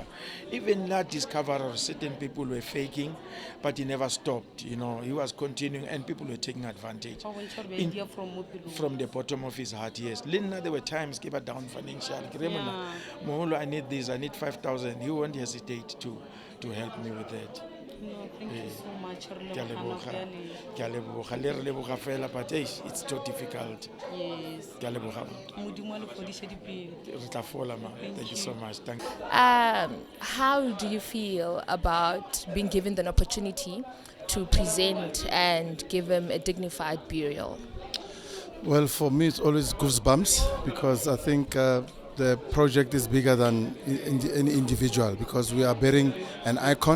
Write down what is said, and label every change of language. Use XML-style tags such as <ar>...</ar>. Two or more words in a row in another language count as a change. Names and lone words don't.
<en>Even that discoverer, certain people were faking, but he never stopped. He was continuing, and people were taking advantage. From the bottom of his heart, yes. Linda, there were times give her down financially. Yeah. Moholo, I need this, I need 5,000. He won't hesitate to help me with that. No, thank you so much.</en> <tn>Ke a leboga. Le re leboga fela,</tn> <en>but it's so difficult. Yes.</en> <tn>Ke a leboga. Modimo a le fodise dipelo. Re tla fola, ma.</tn> <en>Thank you so much. Thank you. How do you feel about being given the opportunity to present and give him a dignified burial? Well, for me, it's always goosebumps because I think the project is bigger than any individual because we are burying an icon.</en>